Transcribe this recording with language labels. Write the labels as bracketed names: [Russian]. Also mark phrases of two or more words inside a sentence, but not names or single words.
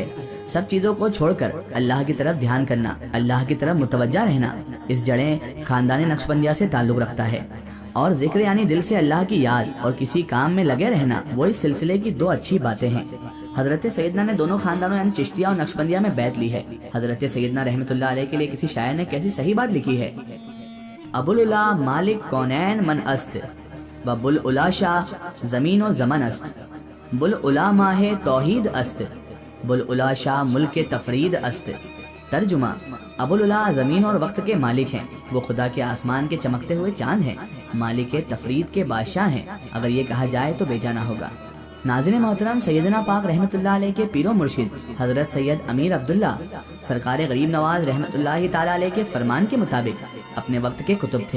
[Urdu] سب چیزوں کو چھوڑ کر اللہ کی طرف دھیان کرنا، اللہ کی طرف متوجہ رہنا، اس جڑیں خاندان نقشبندیہ سے تعلق رکھتا ہے، اور ذکر یعنی دل سے اللہ کی یاد اور کسی کام میں لگے رہنا وہ اس سلسلے کی دو اچھی باتیں ہیں۔ حضرت سیدنا نے دونوں خاندانوں یعنی چشتیہ اور نقشبندیہ میں بیعت لی ہے۔ حضرت سیدنا [Arabic] رحمت اللہ علیہ [Urdu] کے لیے کسی شاعر نے کیسی صحیح بات لکھی ہے ابوالعلا [Persian] مالک کونین من است و بوالعلا شاہ زمین و زمن است، بوالعلا ماہ توحید است، بوالعلا شاہ ملک تفرید است۔ [Urdu] ترجمہ: ابوالعلا زمین اور وقت کے مالک ہیں، وہ خدا کے آسمان کے چمکتے ہوئے چاند ہیں، مالک تفرید کے بادشاہ ہیں، اگر یہ کہا جائے تو بے جانا ہوگا۔ ناظرین محترم، سیدنا پاک [Arabic] رحمۃ اللہ علیہ [Urdu] کے پیر و مرشد حضرت سید امیر عبداللہ سرکار غریب نواز [Arabic] رحمۃ اللہ تعالیٰ علیہ [Urdu] کے فرمان کے مطابق اپنے وقت کے کتب تھے۔